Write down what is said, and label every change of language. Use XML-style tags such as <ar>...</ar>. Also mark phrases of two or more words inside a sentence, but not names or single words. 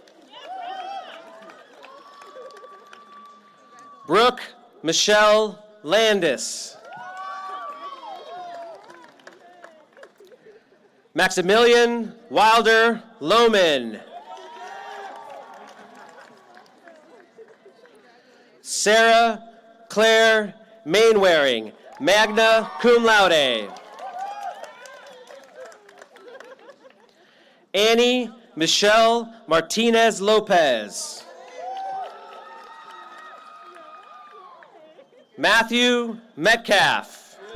<en>Brooke Michelle Landis. Maximilian Wilder Lohman. Sarah Claire Mainwaring,</en> <la>magna cum laude.</la> <en>Annie Michelle Martinez Lopez. Matthew Metcalf.</en>